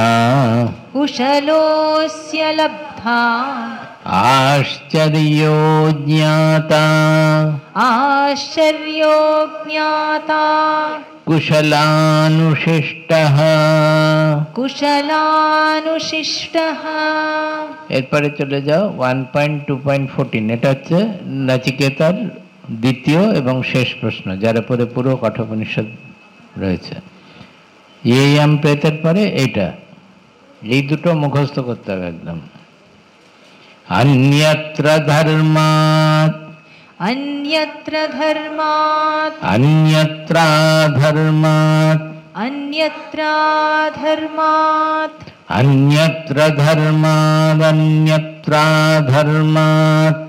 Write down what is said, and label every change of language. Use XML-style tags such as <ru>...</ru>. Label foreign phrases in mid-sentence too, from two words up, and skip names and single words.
<sa>कुशलोऽस्य लब्धा आश्चर्यो ज्ञाता आश्चर्यो ज्ञाता कुशलानुशिष्टः कुशलानुशिष्टः।</sa> <bn>এরপরে চলে যাও 1.2.14 এটা হচ্ছে নচিকেতার দ্বিতীয় এবং শেষ প্রশ্ন যার উপরে পুরো কঠোপনিষদ রয়েছে। ইয়েয়াম প্রেতের পরে এইটা, এই দুটো মুখস্থ করতে হবে একদম।</bn> <sa>अन्यत्र धर्मात् अन्यत्र धर्मात् अन्यत्रा धर्मात् अन्यत्रा धर्मात् अन्यत्र धर्मात् अन्यत्रा धर्मात्</sa>